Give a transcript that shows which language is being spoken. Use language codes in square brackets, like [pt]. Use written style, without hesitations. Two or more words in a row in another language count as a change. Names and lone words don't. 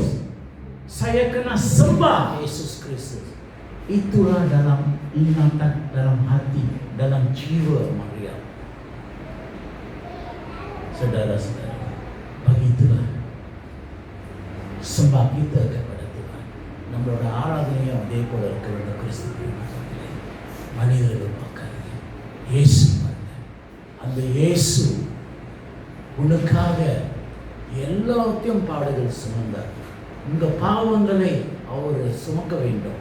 [ms] Saya kena sembah Yesus Kristus. Itulah dalam ingatan, dalam hati, dalam jiwa Maria. Saudara-saudara, begitulah sembah kita kepada Tuhan. [ta] நம்மளோட ஆராதனையும் அதே போல இருக்க வேண்டும். கிறிஸ்துவின் மனிதர்கள் பார்க்காதீங்க, இயேசு பாருங்க. அந்த இயேசு உனக்காக எல்லாத்தையும் பாடுகள் சுமந்தார். உங்கள் பாவங்களை அவர் சுமக்க வேண்டும்.